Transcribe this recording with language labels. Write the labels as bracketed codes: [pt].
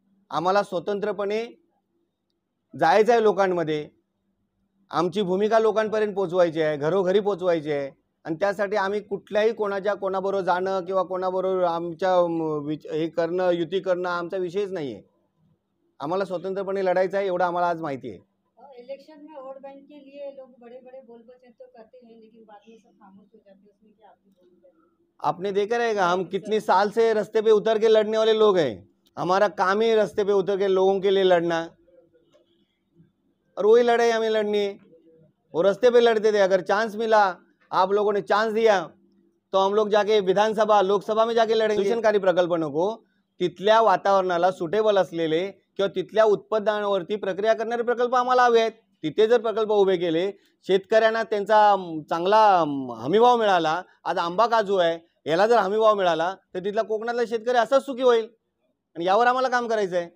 [mr] आम्हाला स्वतंत्रपणे जायचं आहे लोकांमध्ये, आमची भूमिका लोकांपर्यंत पोहोचवायची आहे, घरोघरी पोहोचवायची आहे आणि त्यासाठी आम्ही कुठल्याही कोणाबरोबर जाणं किंवा कोणाबरोबर आमच्या हे करणं, युती करणं आमचा विषयच नाहीये। आम्हाला स्वतंत्रपणे लढायचं आहे एवढं आम्हाला आज माहिती आहे। [hi] इलेक्शन में वोट बैंक के लिए लोग बड़े-बड़े बोल-बच्चन तो करते हैं लेकिन बाद में सब खामोश हो जाते हैं, उसमें क्या आपकी भूमिका है? आपने देखा रहेगा हम कितने साल से रास्ते पे उतर के लड़ने वाले लोग हैं। हमारा काम ही रास्ते पे उतर के लोगों के लिए लड़ना और वही लड़ाई हमें लड़नी है। वो रास्ते पे लड़ते थे, अगर चांस मिला, आप लोगों ने चांस दिया तो हम लोग जाके विधानसभा लोकसभा में जाके लड़ेंगे। [mr] शिक्षणकारी प्रकल्प नको तिथल्या वातावरणाला सुटेबल असलेले किंवा तिथल्या उत्पादनावरती प्रक्रिया करणारे प्रकल्प आम्हाला हवे आहेत। तिथे जर प्रकल्प उभे केले, शेतकऱ्यांना त्यांचा चांगला हमीभाव मिळाला, आज आंबा काजू आहे याला जर हमीभाव मिळाला तर तिथला कोकणातला शेतकरी असाच सुखी होईल आणि यावर आम्हाला काम करायचं आहे।